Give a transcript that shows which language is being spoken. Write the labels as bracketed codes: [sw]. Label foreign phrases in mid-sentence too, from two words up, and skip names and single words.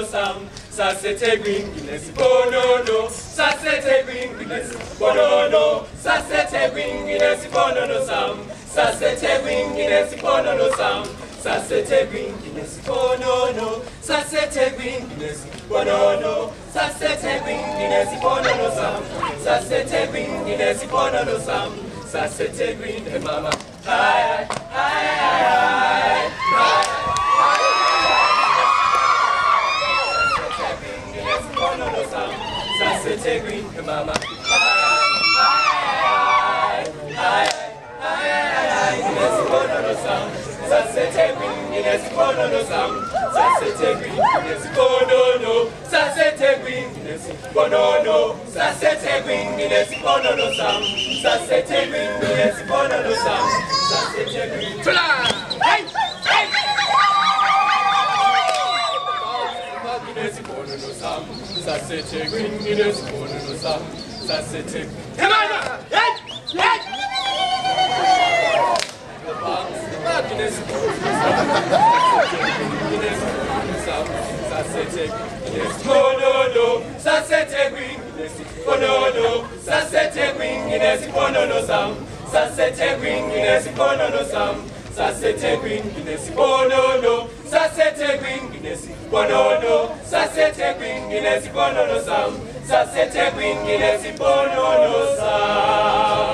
[zu] Sam, Sasethekwini, Sipololo, Sasethekwini, Sipololo, Sasethekwini, Sipololo Sam, Sasethekwini, Sipololo Sam, Sasethekwini, Sipololo, Sasethekwini, Sipololo, Sasethekwini, Sipololo Sam, Sasethekwini, Sipololo Sam, Sasethekwini, mama, hi, hi, hi, hi, Sasethekwini, Sipololo Sam, Sasethekwini, mama, hi, hi, hi, hi, Sipololo Sam, Sasethekwini, Sipololo Sam, Sasethekwini, Sipololo, Sasethekwini, Sipololo, Sasethekwini, Sipololo Sam, Sasethekwini, Sipololo Sam, Sasethekwini. Hey! Hey! Sipololo Sam, Sasethekwini, Sipololo Sam, Sasethekwini. [en] Come on! Hey! Hey! [zu] Sipololo, Sasethekwini, Sipololo, Sasethekwini, Sipololo Sam, Sasethekwini, Sipololo Sam, Sasethekwini, Sipololo, Sasethekwini, Sipololo, Sasethekwini, Sipololo Sam, Sasethekwini, Sipololo Sam.